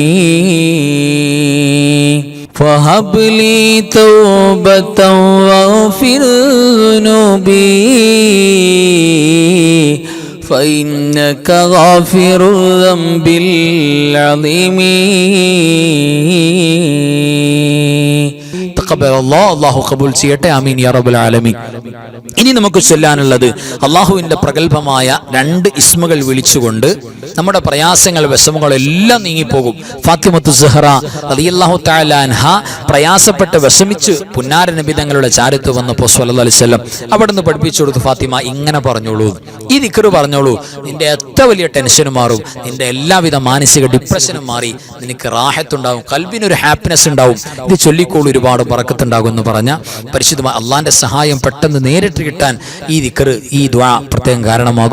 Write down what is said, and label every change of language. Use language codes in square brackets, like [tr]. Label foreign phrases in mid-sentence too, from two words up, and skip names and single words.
[ar] فهب لي توبة واغفر ذنوبي فإنك غافر الذنب العظيم [ml] അല്ലാഹു ഖബൂൽ ചെയ്യട്ടെ. [ar] آمين يا رب العالمين. [ml] ഇനി നമുക്ക് ചൊല്ലാനുള്ളത് അള്ളാഹുവിൻ്റെ പ്രഗൽഭമായ 2 ഇസ്മുകൾ വിളിച്ചുകൊണ്ട് നമ്മുടെ പ്രയാസങ്ങൾ വിഷമങ്ങൾ എല്ലാം നീങ്ങിപ്പോകും. ഫാത്തിമത്തു സുഹറ [ar] رضي الله تعالى عنها [ml] പ്രയാസപ്പെട്ട് വിഷമിച്ച് പുന്നാര നബി തങ്ങളുടെ ചാരത്ത് വന്നപ്പോൾ [ar] صلى الله عليه وسلم [ml] അവിടുന്ന് പഠിപ്പിച്ചു കൊടുത്തു, ഫാത്തിമ ഇങ്ങനെ പറഞ്ഞോളൂ, ഈ ദിക്ർ പറഞ്ഞോളൂ, നിന്റെ എത്ര വലിയ ടെൻഷനും മാറും, നിന്റെ എല്ലാവിധ മാനസിക ഡിപ്രഷനും മാറി, നിനക്ക് റാഹത്തുണ്ടാവും, കൽബിനൊരു ഹാപ്പിനെസ് ഉണ്ടാവും, ഇത് ചൊല്ലിക്കോളൂ, ഒരുപാട് ബറക്കത്തുണ്ടാകും എന്ന് പറഞ്ഞ പരിശുദ്ധമായ അള്ളാന്റെ സഹായം പെട്ടെന്ന് നേരിട്ട് കിട്ടാൻ ഈ ദിക്ർ, ഈ ദുആ പ്രത്യേകം കാരണമാകും.